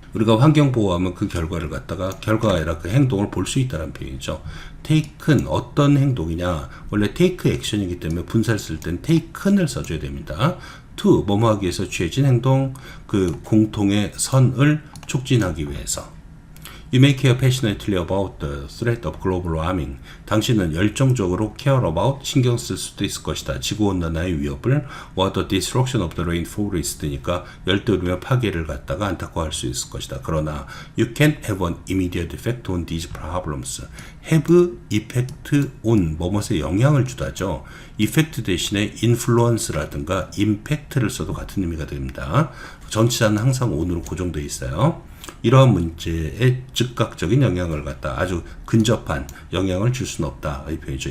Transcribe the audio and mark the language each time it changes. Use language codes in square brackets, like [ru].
[ko] 우리가 환경 보호하면 그 결과를 갖다가 결과가 아니라 그 행동을 볼 수 있다는 표현이죠. taken 어떤 행동이냐, 원래 [en] take action [ko] 이기 때문에 분사를 쓸 땐 taken을 써줘야 됩니다. to 뭐뭐 하기 위해서 취해진 행동, 그 공통의 선을 촉진하기 위해서. [en] You may care passionately about the threat of global warming. [ko] 당신은 열정적으로 [en] care about, [ko] 신경 쓸 수도 있을 것이다. 지구온난화의 위협을, [en] or the destruction of the rainforest [ko] 니까 열대우림의 파괴를 갖다가 안타까워할 수 있을 것이다. 그러나 [en] you can't have an immediate effect on these problems. have effect on, [ko] 뭐뭇에 영향을 주다죠. effect 대신에 influence라든가 impact를 써도 같은 의미가 됩니다. 전치사는 항상 on으로 고정되어 있어요. 이러한 문제에 즉각적인 영향을 갖다 아주 근접한 영향을 줄 수는 없다 이 표현이죠.